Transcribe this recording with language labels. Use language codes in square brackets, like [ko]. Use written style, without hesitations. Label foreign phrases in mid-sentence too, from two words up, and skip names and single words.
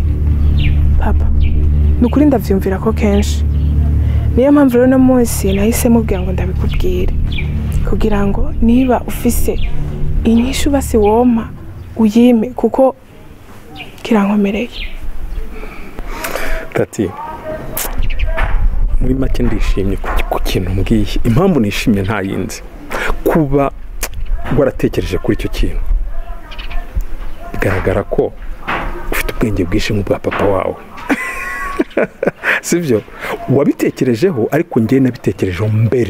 [rn] Papa, nukuri ndavyumvira ko kenshi, niyo mpamvu rero no munsi nahise mubwira ngo ndabikubwire kugira ngo niba ufise inyishu basi wompa uyime kuko kirankomereye. Taty, muri make ndishimye ku kintu mbwiye. [rw] Impamvu nishimye nta yindi, kuba waratekereje kuri icyo kintu bigaragara ko ufite ubwenge bwinshi nk'ubwa papa wawe. Sivyo wabitekerejeho, ariko njye nabitekerejeho mbere.